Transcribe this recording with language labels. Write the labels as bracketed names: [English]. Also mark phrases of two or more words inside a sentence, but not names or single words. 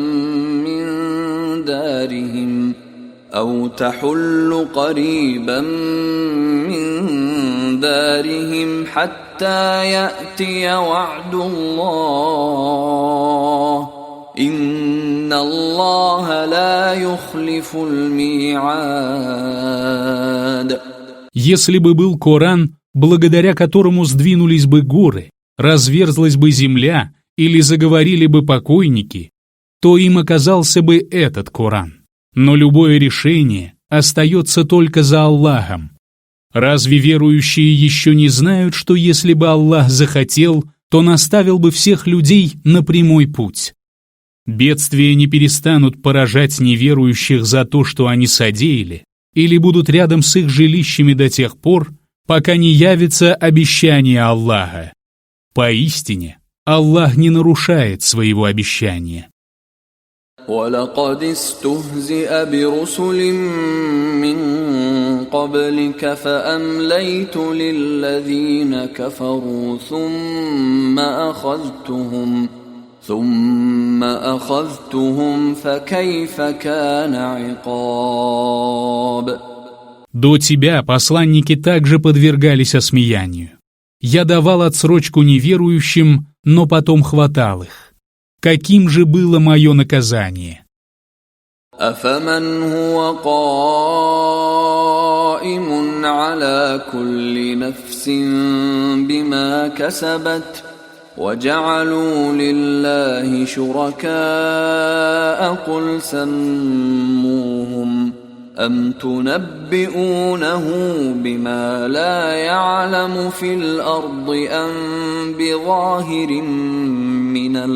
[Arabic] من دارهم حتى يأتي وعد الله إن الله لا يخلف الميعاد. [Russian] Если бы был Коран, благодаря которому сдвинулись бы горы, разверзлась бы земля или заговорили бы покойники, то им оказался бы этот Коран. Но любое решение остается только за Аллахом. Разве верующие еще не знают, что если бы Аллах захотел, то наставил бы всех людей на прямой путь? Бедствия не перестанут поражать неверующих за то, что они содеяли, или будут рядом с их жилищами до тех пор, пока не явится обещание Аллаха. Поистине, Аллах не нарушает своего обещания. [Arabic] ولقد استهزئ برسل من قبلك فأمليت للذين كفروا ثم أخذتهم ثم أخذتهم فكيف كان عقاب. [Russian] До тебя посланники также подвергались осмеянию. Я давал отсрочку неверующим, но потом хватал их. Каким же было мое наказание? [Arabic] أفمن هو قائم على كل نفس بما كسبت وجعلوا لله شركاء قل سموهم أم تنبئونه بما لا يعلم في الأرض أم بظاهر من